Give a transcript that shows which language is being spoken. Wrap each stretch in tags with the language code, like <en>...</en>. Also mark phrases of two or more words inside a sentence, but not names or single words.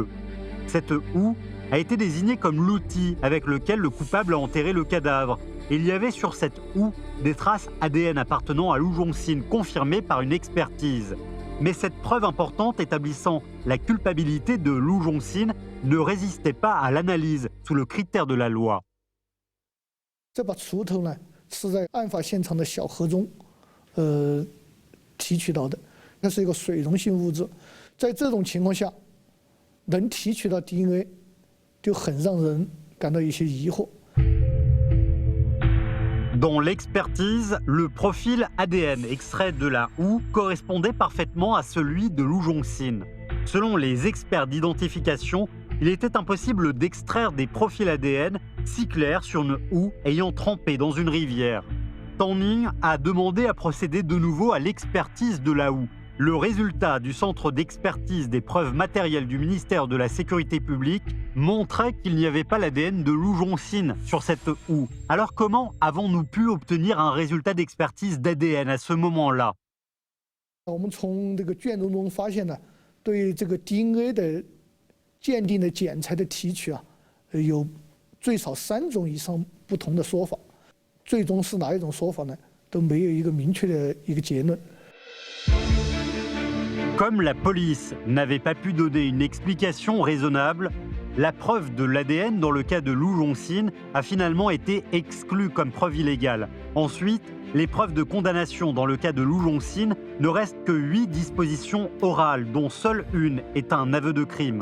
<fr>Cette houe a été désignée comme l'outil avec lequel le coupable a enterré le cadavre. Et il y avait sur cette houe des traces ADN appartenant à Lu Zhongxin confirmées par une expertise. Mais cette preuve importante établissant la culpabilité de Lu Zhongxin ne résistait pas à l'analyse sous le critère de la loi.</fr> <zh>这把锄头呢，是在案发现场的小河中，提取到的，那是一个水溶性物质。在这种情况下，能提取到 DNA， 就很让人感到一些疑惑。</zh> <fr>Dans l'expertise, le profil ADN extrait de la houe correspondait parfaitement à celui de Lu Zhongxin. Selon les experts d'identification, il était impossible d'extraire des profils ADN si clairs sur une houe ayant trempé dans une rivière. Tang Ning a demandé à procéder de nouveau à l'expertise de la houe. Le résultat du centre d'expertise des preuves matérielles du ministère de la Sécurité publique montrait qu'il n'y avait pas l'ADN de Lu Zhongxin sur cette houe. Alors comment avons-nous pu obtenir un résultat d'expertise d'ADN à ce moment-là?</fr> <zh>我们从这个卷宗中发现呢，对这个 DNA 的鉴定的检材的提取啊，有最少3种以上不同的说法，最终是哪一种说法呢？都没有一个明确的一个结论。</zh> <fr>Comme la police n'avait pas pu donner une explication raisonnable, la preuve de l'ADN dans le cas de Lu Zhongxin a finalement été exclue comme preuve illégale. Ensuite, les preuves de condamnation dans le cas de Lu Zhongxin ne restent que 8 dispositions orales, dont seule une est un aveu de crime.</fr>